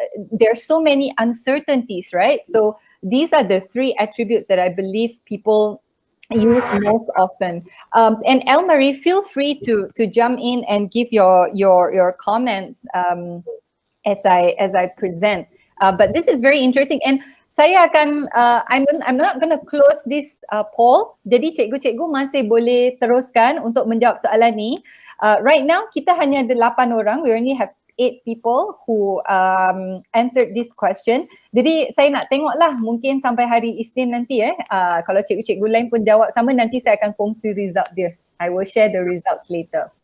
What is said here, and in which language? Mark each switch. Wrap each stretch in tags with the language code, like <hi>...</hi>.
<en>There's so many uncertainties, right? So these are the 3 attributes that I believe people use most often. And Elle-Marie, feel free to jump in and give your comments as I present. But this is very interesting, and</en> <ms>saya akan</ms> <en>I'm not going to close this poll.</en> <ms>Jadi cikgu-cikgu masih boleh teruskan untuk menjawab soalan ni.</ms> <en>Right now</en> <ms>kita hanya ada 8 orang.</ms> <en>We only have 8 people who answered this question.</en> <ms>Jadi saya nak tengoklah mungkin sampai hari Isnin nanti kalau cikgu-cikgu lain pun jawab sama, nanti saya akan kongsi result dia.</ms> <en>I will share the results later.</en>